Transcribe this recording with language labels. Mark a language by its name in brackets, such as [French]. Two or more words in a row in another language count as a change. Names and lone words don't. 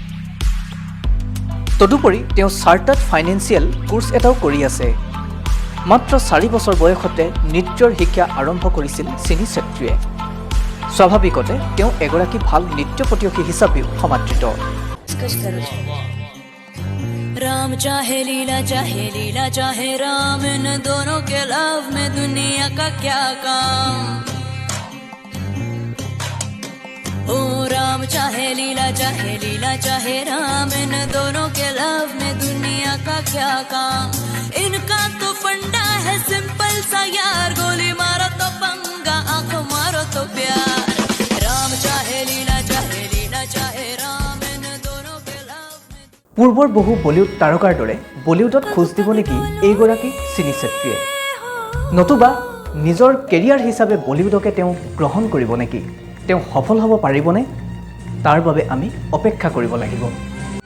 [Assamese] তদুপৰি তেওঁ চাৰ্টাৰ্ড ফাইনেন্সিয়েল কোৰ্চ এটাও কৰি আছে মাত্ৰ 4 বছৰ বয়সতে নৃত্যৰ শিক্ষা আৰম্ভ কৰিছিল চিনি চেত্ৰীয়ে স্বাভাৱিকতে তেওঁ এগৰাকী ভাল নৃত্য প্ৰতিযোগী হিচাপেও সমাদৃত [Hindi] राम चाहे लीला चाहे राम इन दोनों के लव में दुनिया का क्या काम ओ राम चाहे लीला चाहे राम इन दोनों के लव में दुनिया का क्या काम इनका तो फंडा है सिंपल सा यार गोली मारो तो पंगा आंख मारो तो प्यार राम चाहे लीला चाहे राम इन दोनों के लव में [Assamese] পূৰ্বৰ বহু বলিউড তাৰকাৰ দৰে বলিউডত খোজ দিব নেকি এইগৰাকী চিনি চেত্ৰীয়ে নতুবা নিজৰ কেৰিয়াৰ হিচাপে বলিউডকে তেওঁ গ্ৰহণ কৰিব নেকি তেওঁ সফল হ'ব পাৰিবনে তাৰ বাবে আমি অপেক্ষা কৰিব লাগিব